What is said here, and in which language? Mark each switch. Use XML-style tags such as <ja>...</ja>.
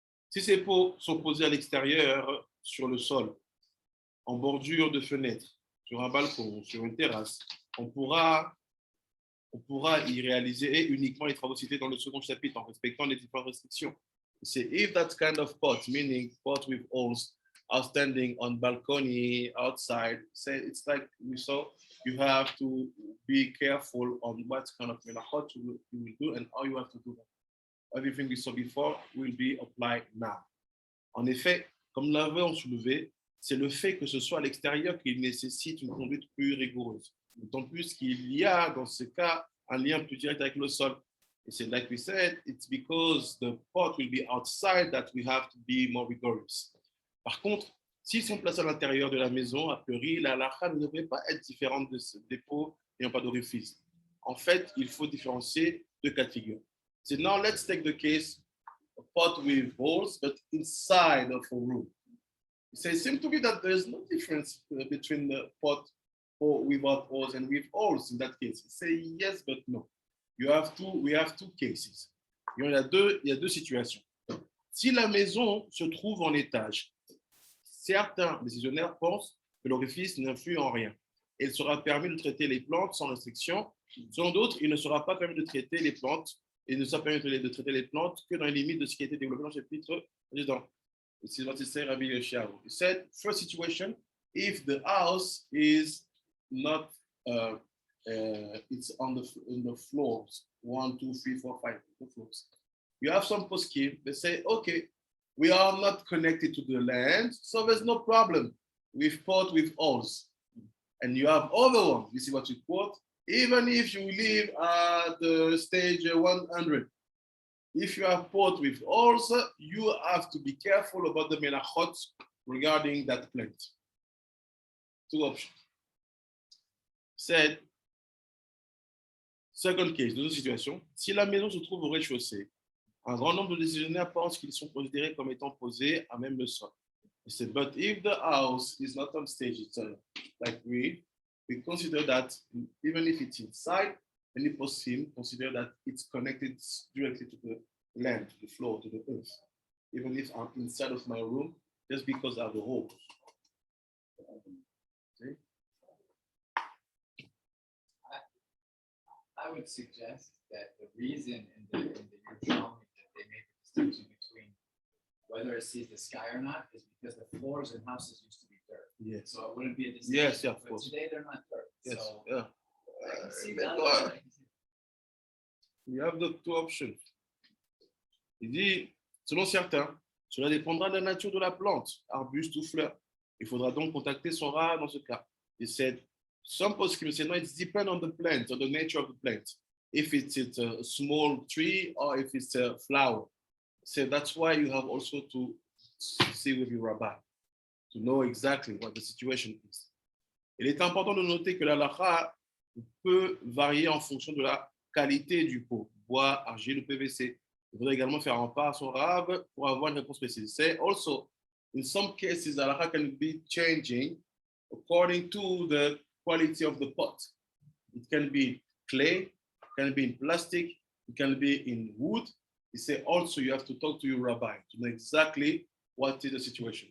<fr>Si ces pots sont posés à l'extérieur, sur le sol, en bordure de fenêtre, sur un balcon, sur une terrasse, on pourra y réaliser uniquement les travaux cités dans le second chapitre en respectant les différentes restrictions.</fr> <en>C'est if that kind of pot, meaning pot with holes, are standing on balcony, outside, say it's like we saw, you have to be careful on what kind of melachot you will do and how you have to do that. Everything we saw before will be applied now.</en> <fr>En effet, comme nous l'avons soulevé, c'est le fait que ce soit à l'extérieur qui nécessite une conduite plus rigoureuse. D'autant plus qu'il y a dans ce cas un lien plus direct avec le sol. Et c'est</fr> <en>like we said, it's because the pot will be outside that we have to be more rigorous.</en> <fr>Par contre, s'ils sont placés à l'intérieur de la maison, a priori, la halakha ne devrait pas être différente des pots n'ayant pas d'orifice. En fait, il faut différencier deux cas de figure.</fr> <en>So now let's take the case, a pot with holes, but inside of a room. So it seems to be that there's no difference between the pot without holes and with holes in that case. Say yes, but no. We have two cases.</en> <fr>Il y a deux situations. Si la maison se trouve en étage, certains décisionnaires pensent que l'orifice n'influe en rien. Et il sera permis de traiter les plantes sans restriction. Selon d'autres, il ne sera pas permis de traiter les plantes et ne sera permis de traiter les plantes que dans les limites de ce qui a été développé dans le chapitre précédent.</fr> <en>This is what he said, Rabbi Yeshayahu. He said, first situation, if the house is not, it's on the floors, 1, 2, 3, 4, 5, the floors. You have some poskim, they say, okay, we are not connected to the land, so there's no problem with pot with holes. And you have other ones, you see what you quote, even if you live at the stage 100, if you have pot with holes, you have to be careful about the melachot regarding that plant. Two options. Said, second case,</en> <fr>deuxième situation, si la maison se trouve au rez-de-chaussée, un grand nombre de décisionnaires pensent qu'ils sont considérés comme étant posés à même le sol.</fr> <en>Said, but if the house is not on stage, it's like we consider that even if it's inside, many poskim consider that it's connected directly to the land, to the floor, to the earth. Even if I'm inside of my room, just because I have a hole. See? I would suggest that the reason in the Yerushalmi that they made the distinction between whether it sees the sky or not is because the floors in houses used to be dirt. Yes. So it wouldn't be a distinction. Yes, yeah, of but course. today they're not dirt. Yes, So yeah. I can see that. We have the two options.</en> <fr>Il dit, selon certains, cela dépendra de la nature de la plante, arbuste ou fleur. Il faudra donc contacter son rat dans ce cas.</fr> <en>He said, some poskim say, no, it depends on the plant, on the nature of the plant. If it's a small tree or if it's a flower. So that's why you have also to see with your rabbi, to know exactly what the situation is.</en> <fr>Il est important de noter que la halakha peut varier en fonction de la qualité du pot, bois, argile ou PVC. Il faudrait également faire un pas à son rab pour avoir une réponse précise.</fr> <en>Say also, in some cases, the halakha can be changing according to the quality of the pot. It can be clay, it can be in plastic, it can be in wood. He said also you have to talk to your rabbi to know exactly what is the situation.</en>